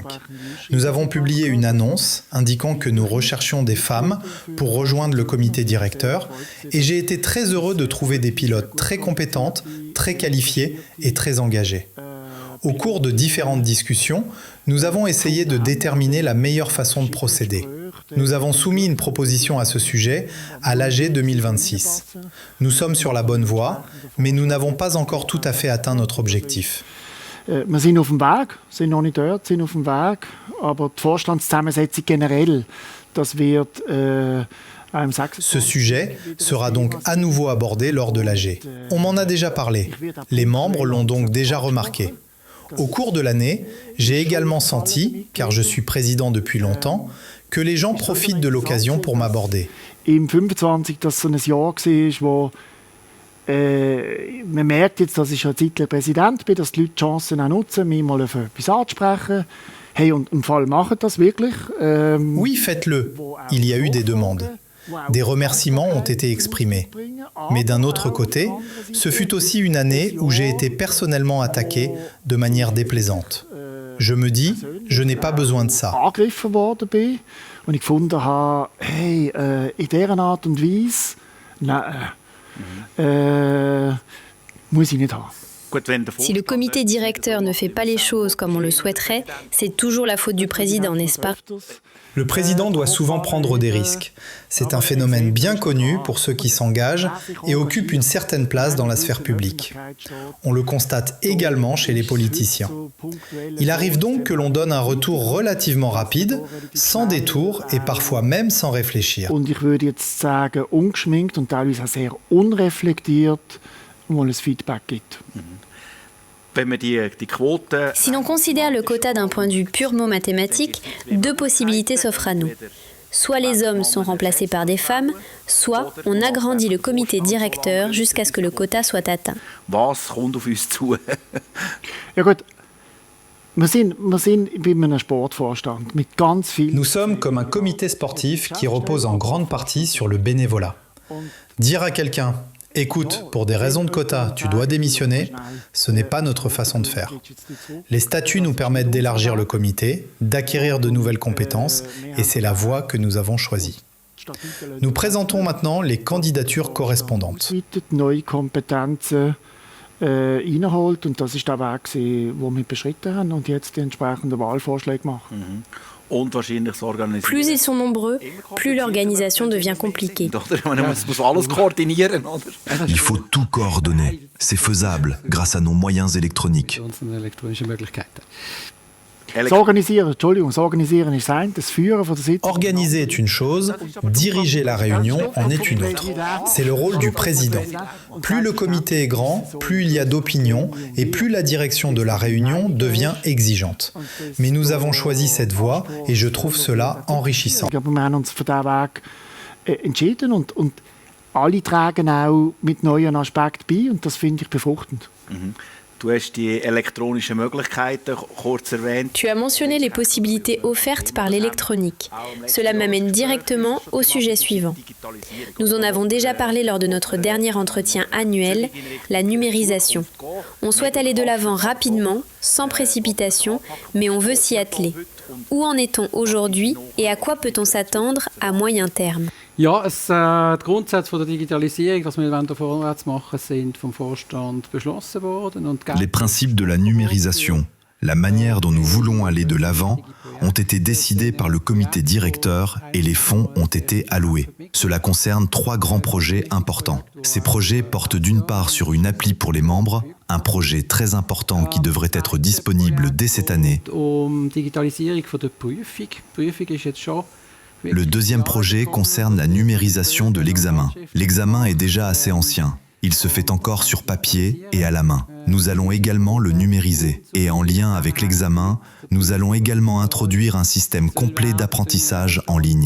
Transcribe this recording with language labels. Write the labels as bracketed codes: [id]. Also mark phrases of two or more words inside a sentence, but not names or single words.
[fr] Nous avons publié une annonce indiquant que nous recherchions des femmes pour rejoindre le comité directeur et j'ai été très heureux de trouver des pilotes très compétentes, très qualifiées et très engagées. Au cours de différentes discussions, nous avons essayé de déterminer la meilleure façon de procéder. Nous avons soumis une proposition à ce sujet à l'AG 2026. Nous sommes sur la bonne voie, mais nous n'avons pas encore tout à fait atteint notre objectif. [de] Wir sind auf dem Weg, sind noch nicht dort, sind auf dem Weg, aber die Vorstandszusammensetzung generell, das wird [fr] Ce sujet sera donc à nouveau abordé lors de l'AG. On m'en a déjà parlé. Les membres l'ont donc déjà remarqué. Au cours de l'année, j'ai également senti, car je suis président depuis longtemps, que les gens profitent de l'occasion pour m'aborder. [de] Im 25, das so ein Jahr war, wo man merkt jetzt, dass ich schon Zeit Präsident bin, dass die Leute die Chancen auch nutzen, mich mal auf etwas anzusprechen. Hey, und im Fall machen das wirklich. [fr] Oui, faites-le. Il y a eu des demandes. Des remerciements ont été exprimés. Mais d'un autre côté, ce fut aussi une année où j'ai été personnellement attaqué de manière déplaisante. Je me dis, je n'ai pas besoin de ça. [de] Angegriffen worden bin und ich gefunden habe, hey, in dieser Art und Weise, nein, muss ich nicht haben. [fr] Si le comité directeur ne fait pas les choses comme on le souhaiterait, c'est toujours la faute du président, n'est-ce pas ? Le président doit souvent prendre des risques. C'est un phénomène bien connu pour ceux qui s'engagent et occupent une certaine place dans la sphère publique. On le constate également chez les politiciens. Il arrive donc que l'on donne un retour relativement rapide, sans détour et parfois même sans réfléchir. [de] Und ich würde jetzt sagen, ungeschminkt und teilweise auch sehr unreflektiert, wo es Feedback gibt. [fr] Si l'on considère le quota d'un point de vue purement mathématique, 2 possibilités s'offrent à nous. Soit les hommes sont remplacés par des femmes, soit on agrandit le comité directeur jusqu'à ce que le quota soit atteint. [de] Was kommt auf uns zu? Ja gut, wir sind bei einem Sportvorstand mit ganz viel. [fr] Nous sommes comme un comité sportif qui repose en grande partie sur le bénévolat. Dire à quelqu'un « Écoute, pour des raisons de quota, tu dois démissionner », ce n'est pas notre façon de faire. Les statuts nous permettent d'élargir le comité, d'acquérir de nouvelles compétences, et c'est la voie que nous avons choisie. Nous présentons maintenant les candidatures correspondantes. [de] Neue Kompetenzen reinholt und das ist der Weg, den wir beschritten haben und jetzt die entsprechenden Wahlvorschläge machen. Und wahrscheinlich das Organisieren. [fr] Plus ils sont nombreux, plus l'organisation devient compliquée. [de] Man muss alles koordinieren, oder? [fr] Il faut tout coordonner. C'est faisable grâce à nos moyens électroniques. [de] Das Organisieren ist ein, das Führen von der Sitzung. [fr] Organiser est une chose, diriger la réunion en est une autre. C'est le rôle du président. Plus le comité est grand, plus il y a d'opinions et plus la direction de la réunion devient exigeante. Mais nous avons choisi cette voie et je trouve cela enrichissant. [de] Aber wir haben uns für diesen Weg entschieden und alle tragen auch mit neuen Aspekten bei und das finde ich befruchtend. Du hast die elektronischen Möglichkeiten kurz erwähnt. [fr] Tu as mentionné les possibilités offertes par l'électronique. Cela m'amène directement au sujet suivant. Nous en avons déjà parlé lors de notre dernier entretien annuel, la numérisation. On souhaite aller de l'avant rapidement, sans précipitation, mais on veut s'y atteler. Où en est-on aujourd'hui et à quoi peut-on s'attendre à moyen terme? [de] Ja, die Grundsätze der Digitalisierung, was wir da vorwärts machen, sind vom Vorstand beschlossen worden. [fr] Les principes de la numérisation, la manière dont nous voulons aller de l'avant, ont été décidés par le comité directeur et les fonds ont été alloués. Cela concerne 3 grands projets importants. Ces projets portent d'une part sur une appli pour les membres, un projet très important qui devrait être disponible dès cette année. [de] Digitalisierung von der Prüfung. Die Prüfung ist jetzt schon. [fr] Le deuxième projet concerne la numérisation de l'examen. L'examen est déjà assez ancien. Il se fait encore sur papier et à la main. Nous allons également le numériser. Et en lien avec l'examen, nous allons également introduire un système complet d'apprentissage en ligne.